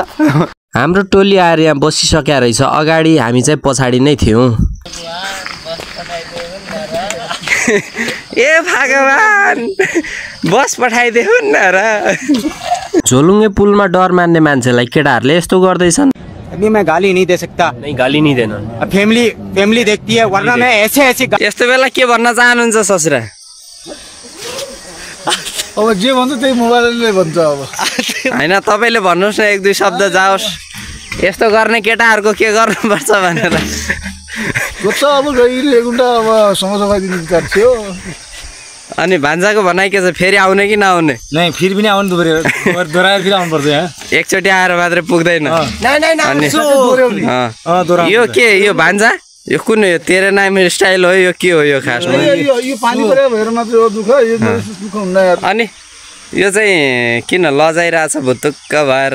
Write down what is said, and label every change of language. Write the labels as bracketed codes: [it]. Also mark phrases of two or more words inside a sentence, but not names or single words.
[ne] हाम्रो टोली आएर यहाँ बसिसकेको रहेछ अगाडि, हामी चाहिँ पछाडि नै थियौँ। ए भगवान, बस पठाइदेऊ न र। झोलुङ्गे पुलमा डर मान्ने मान्छेलाई केटाहरूले यस्तो गर्दैछन्। [hi] अभी मैं गाली नहीं दे सकता। नहीं, गाली नहीं देना। फैमिली देखती है, वरना मैं ऐसे [ne] यस्तो बेला के भन्न चाहनुहुन्छ ससुरा? अब जे भन्छ त्यही मोबाइलले भन्छ। अब हैन, तपाईले भन्नुस् न एक दुई शब्द जाओस्, यस्तो गर्ने केटाहरुको के गर्नुपर्छ भनेर। कस्तो अब गइरहेको त अब समस्या दिनु पर्छ। अनि भान्जाको भनाइ के छ? फेरि आउने कि नआउने? [hi] नहीं, फिर भी नहीं [ne] आउनु पर्यो, दोहोऱ्याएर फेरि आउनु पर्छ यहाँ। एकचोटी आएर मात्रै पुग्दैन। यो के यो भान्जा? यो कुन? यो तेरे नाम स्टाइल हो? यो के हो यो खासमा? यो पानी परेर भएर मात्रै हो दुःख, यो दुःख हुन्न यार। अनि यो चाहिँ किन लजाइरहेछ भुतुक्क भएर?